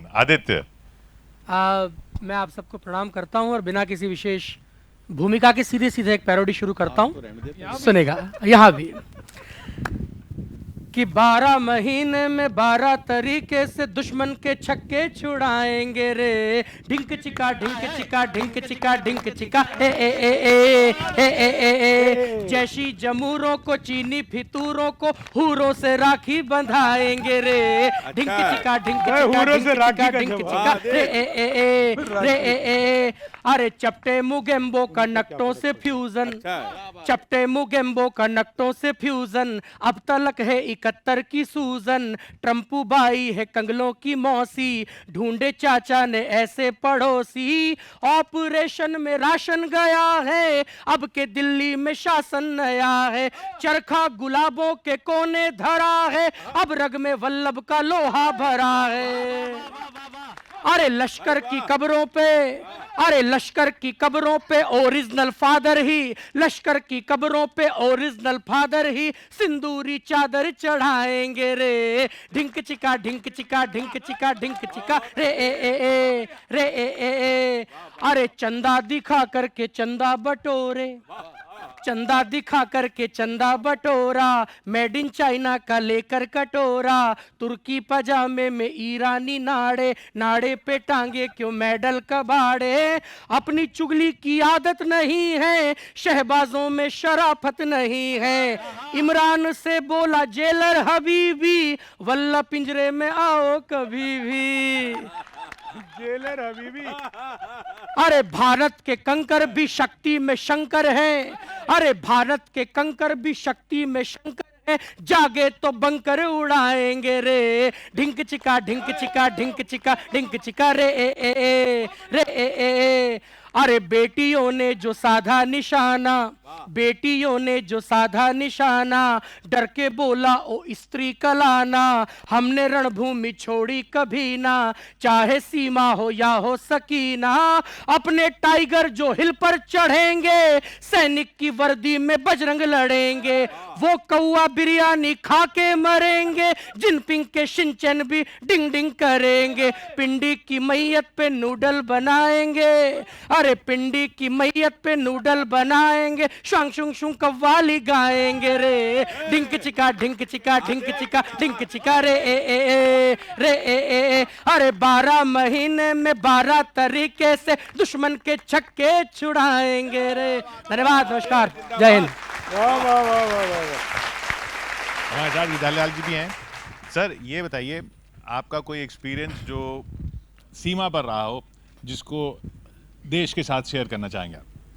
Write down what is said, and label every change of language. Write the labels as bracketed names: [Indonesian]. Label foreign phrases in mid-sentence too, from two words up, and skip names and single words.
[Hindi] आदित्य, मैं आप सबको प्रणाम करता हूं और बिना किसी विशेष भूमिका के सीधे सीधे एक पैरोडी शुरू करता हूं। सुनेगा यहाँ भी कि 12 महीने में 12 तरीके से दुश्मन के छक्के छुड़ाएंगे रे। ढिंक चिका ढिंक चिका ढिंक चिका ढिंक चिका ए ए ए ए ए ए ए ए। जैसी जमूरों को चीनी फितूरों को हूरों से राखी बंधाएंगे रे। ढिंक चिका ढिंक चिका ढिंक चिका रे ए ए ए रे ए ए। अरे चपटे मुगेम्बो का नक्टों से फ्यूजन, चपटे मुगेम्बो का नक्टों से फ्यूजन। अब तलक है 71 की सूजन। ट्रम्पू बाई है कंगलों की मौसी, ढूंढे चाचा ने ऐसे पड़ोसी। ऑपरेशन में राशन गया है, अब के दिल्ली में शासन नया है। चरखा गुलाबों के कोने धरा है, अब रग में वल्लभ का लोहा भरा है। अरे लश्कर की कब्रों पे, अरे लश्कर की कब्रों पे [English] original father [Hindi] ही, लश्कर की कब्रों पे [English] original father [Hindi] ही सिंदूरी चादर चढ़ाएंगे रे। ढिंक चिका ढिंक चिका ढिंक चिका ढिंक चिका रे ए ए ए रे ए ए ए। अरे चंदा दिखा करके चंदा बटोरे, चंदा दिखा करके चंदा बटोरा। [English] made in China [Hindi] का लेकर कटोरा, तुर्की पजामे में ईरानी नाड़े, नाड़े पे टांगे क्यों मेडल कबाड़े। अपनी चुगली की आदत नहीं है, शहबाजों में शराफत नहीं है। इमरान से बोला जेलर हबीबी, वल्ला पिंजरे में आओ कभी भी। जेलर हबीबी। अरे भारत के कंकर भी शक्ति में शंकर हैं, अरे भारत के कंकर भी शक्ति में शंकर हैं। जागे तो बंकर उड़ाएंगे रे। ढिंक चिका ढिंक चिका ढिंक चिका ढिंक चिका रे ए ए ए रे ए ए ए। अरे बेटियों ने जो साधा निशाना, बेटियों ने जो साधा निशाना, डर के बोला ओ स्त्री कलाना। हमने रणभूमि छोड़ी कभी ना, चाहे सीमा हो या हो सकीना। अपने टाइगर जो हिल पर चढ़ेंगे, सैनिक की वर्दी में बजरंग लड़ेंगे। वो कौआ बिरयानी खा के मरेंगे, जिनपिंग के शिनचैन भी डिंग डिंग करेंगे। पिंडी की मैयत पे नूडल बनाएंगे, अरे पिंडी की मैयत पे नूडल बनाएंगे। शुंग शुंग शुंग कव्वाली गाएंगे रे। ढिंक चिका ढिंक चिका ढिंक चिका ढिंक चिका रे ए ए ए रे ए ए ए। अरे 12 महीने में 12 तरीके से दुश्मन के छक्के छुड़ाएंगे रे। धन्यवाद, नमस्कार, जय हिंद। हमारे साथ विद्यालय जी भी हैं। सर, ये बताइए, आपका कोई एक्सपीरियंस जो सीमा पर रहा हो, जिसको देश के साथ शेयर करना चाहेंगे आप?